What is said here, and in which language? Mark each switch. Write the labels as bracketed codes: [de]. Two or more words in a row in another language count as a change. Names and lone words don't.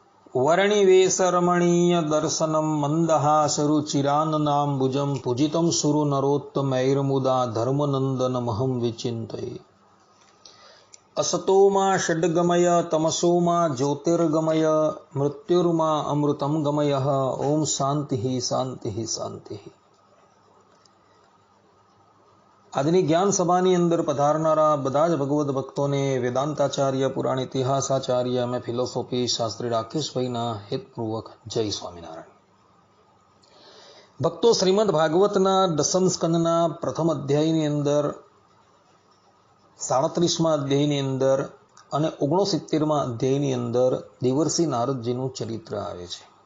[sa] वर्णिवेशरमणीय दर्शनम मंदहासरुचिराननाम्बुजं पूजितं सुरु नरोत्तमैर्मुदा धर्मनंदनमहं विचिन्तये। असतो मा षड्गमय तमसो मा ज्योतिर्गमय मृत्युर्मा अमृतं गमयः। ओम शांति शांति शांति। [gu] આજની જ્ઞાન સભાની અંદર પધારનારા બધા જ ભગવદ ભક્તોને વેદાંતાચાર્ય, પુરાણ ઇતિહાસાચાર્ય અને ફિલોસોફી શાસ્ત્રી રાકેશભાઈના હેતપૂર્વક જય સ્વામિનારાયણ. ભક્તો, શ્રીમદ ભાગવતના દસમ સ્કંદના પ્રથમ અધ્યાયની અંદર 37મા અધ્યાયની અંદર અને 69મા અધ્યાયની અંદર દેવર્ષિ નારદજીનું ચરિત્ર આવે છે.